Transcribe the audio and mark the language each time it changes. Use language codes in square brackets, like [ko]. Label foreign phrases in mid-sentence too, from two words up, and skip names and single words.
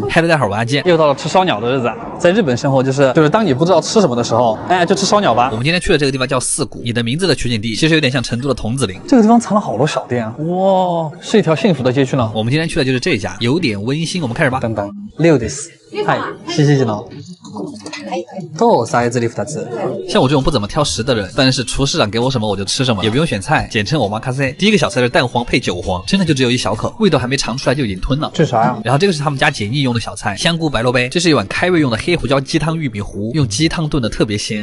[zh] 嗨，大家好，我阿健，又到了吃烧鸟的日子。在日本生活就是当你不知道吃什么的时候，哎，就吃烧鸟吧。我们今天去的这个地方叫四谷，你的名字的取景地其实有点像成都的桐梓林。这个地方藏了好多小店啊，哇，是一条幸福的街区呢。我们今天去的就是这家，有点温馨。我们开始吧。 [ja] 等等，6 です。はい、7時の。とサイズリ2つ。 [zh] 像我这种不怎么挑食的人，但是厨师长给我什么我就吃什么，也不用选菜，简称我妈咖塞。第一个小菜是蛋黄配韭黄，真的就只有一小口，味道还没尝出来就已经吞了。这啥呀？然后这个是他们家解腻用的小菜，香菇白萝卜。这是一碗开胃用的黑胡椒鸡汤玉米糊，用鸡汤炖的特别鲜。